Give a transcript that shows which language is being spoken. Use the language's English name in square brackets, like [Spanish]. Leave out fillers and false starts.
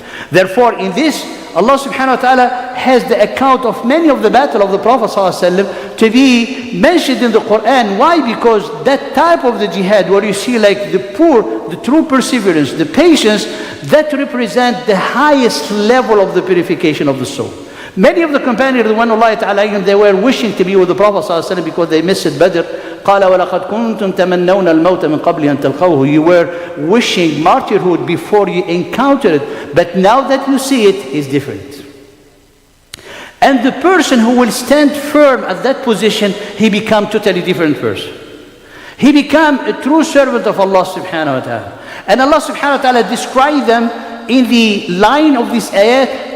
[English] Therefore, in this, Allah subhanahu wa ta'ala has the account of many of the battle of the Prophet ﷺ to be mentioned in the Quran. Why? Because that type of the jihad, where you see like the poor, the true perseverance, the patience, that represent the highest level of the purification of the soul. Many of the companions, they were wishing to be with the Prophet ﷺ because they missed Badr. [Arabic] قال ولقد كنتم تمنون الموت من قبل أن تلقوه. [English] You were wishing martyrhood before you encountered it, but now that you see it, is different. And the person who will stand firm at that position, he become totally different person. He become a true servant of Allah subhanahu wa ta'ala. And Allah subhanahu wa ta'ala described them in the line of this ayat.